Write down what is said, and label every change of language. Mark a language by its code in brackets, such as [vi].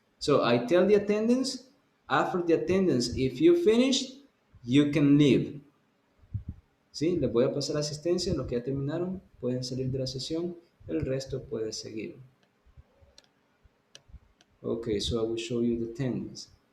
[en] So I tell the attendance, after the attendance, if you finish, you can leave. [es] ¿Sí? Les voy a pasar asistencia, los que ya terminaron pueden salir de la sesión, el resto puede seguir. [en] Okay, so I will show you the attendance.